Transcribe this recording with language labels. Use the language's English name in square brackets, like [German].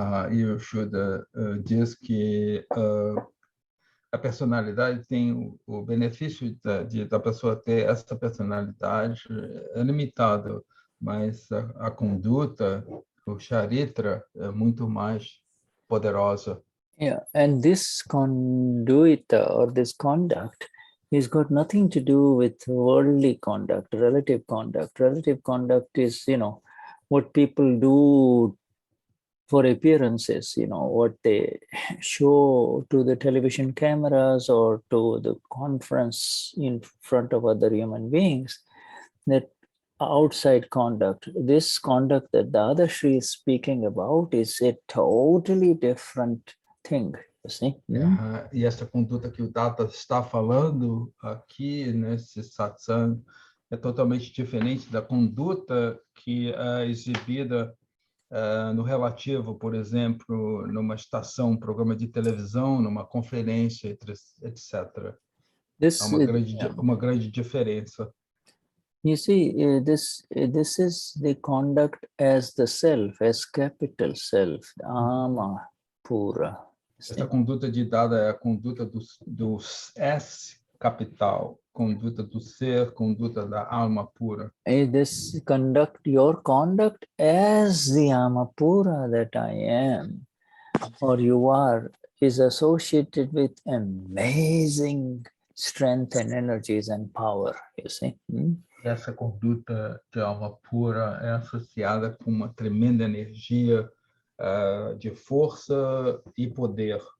[Portuguese] E o Shuddha diz que a personalidade tem o benefício da pessoa ter essa personalidade é limitado, mas a conduta, o charitra, é muito mais poderosa. [English] Yeah, and this conduita or this conduct has got nothing to do with worldly conduct, relative conduct. Relative conduct is, you know, what people do for appearances, you know, what they show to the television cameras or to the conference in front of other human beings, that outside conduct. This conduct that Dadashri is speaking about is a totally different thing, you see. [Portuguese] E essa conduta que o Data está falando aqui nesse satsang é totalmente diferente da conduta que é exibida no relativo, por exemplo, numa estação, programa de televisão, numa conferência, etc. Há uma grande diferença. [English] You see, this is the conduct as the self, as capital self, ama pura. [Portuguese] Essa conduta de Dada é a conduta do S capital, conduta do ser, conduta da alma pura. [English] This your conduct as the Amapura that I am, or you are, is associated with amazing strength and energies and power, you see. [Portuguese] Essa conduta de alma pura é associada com uma tremenda energia de força e poder.